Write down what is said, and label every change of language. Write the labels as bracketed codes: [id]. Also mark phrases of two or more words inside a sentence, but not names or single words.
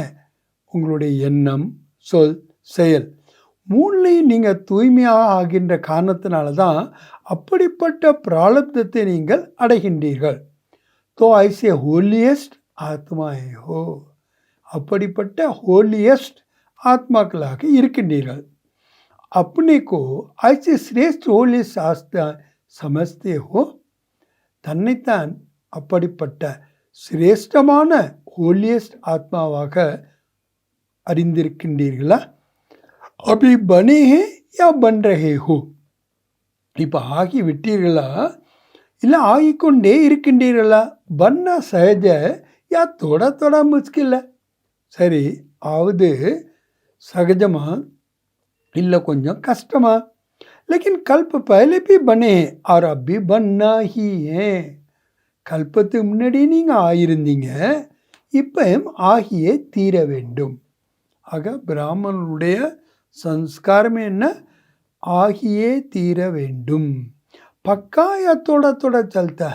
[ta] உங்களுடைய எண்ணம் சொல் செயல் மூணுலையும் நீங்கள் தூய்மையாக ஆகின்ற காரணத்தினால தான் அப்படிப்பட்ட பிராலப்தத்தை நீங்கள் அடைகின்றீர்கள். [hi] तो ऐसे होलिएस्ट आत्माएं हो. [ta] அப்படிப்பட்ட ஹோலியஸ்ட் ஆத்மாக்களாக இருக்கின்றீர்கள். [hi] अपने को ऐसे श्रेष्ठ होली शास्त्र समझते हो. [ta] தன்னைத்தான் அப்படிப்பட்ட சிரேஷ்டமான ஹோலியஸ்ட் ஆத்மாவாக அறிந்திருக்கின்றீர்களா? [hi] अभी बने हैं या बन रहे हो. [ta] இப்போ ஆகி விட்டீர்களா இல்லை ஆகிக்கொண்டே இருக்கின்றீர்களா? [hi] बनना सहज या थोड़ा थोड़ा मुश्किल. [ta] சரி ஆவது சகஜமா இல்லை கொஞ்சம் கஷ்டமா? [hi] लेकिन कल्प पहले भी बने हैं और अभी बनना ही है. [ta] கல்பத்துக்கு முன்னாடி நீங்கள் ஆகியிருந்தீங்க இப்பயும் ஆகியே தீர வேண்டும். ஆக பிராமணனுடைய சன்ஸ்காரம் என்ன? ஆகியே தீர வேண்டும். [hi] पक्का या थोड़ा थोड़ा चलता.